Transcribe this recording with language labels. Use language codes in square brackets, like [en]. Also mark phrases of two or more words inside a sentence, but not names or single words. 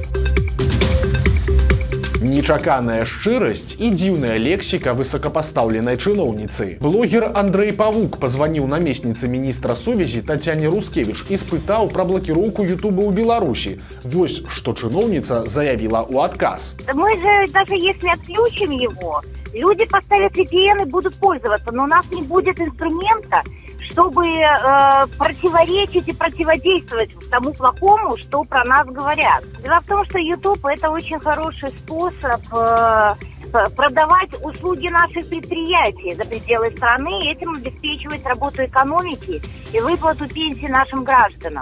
[be] Нечаканая шчырасць і дзіўная лексіка высокапастаўленай чыноўніцы. Блогер Андрей Павук пазваніў намесніцы міністра сувязі Тацяне Рускевіч і спытаў пра блакіроўку Ютуба ў Беларусі. Вось што чыноўніца заявіла ў адказ. [ru] Мы же, даже если отключим его, люди поставят VPN и будут пользоваться, но у нас не будет инструмента, чтобы противоречить и противодействовать тому плохому, что про нас говорят. Дело в том, что YouTube – это очень хороший способ продавать услуги наших предприятий за пределы страны и этим обеспечивать работу экономики и выплату пенсий нашим гражданам.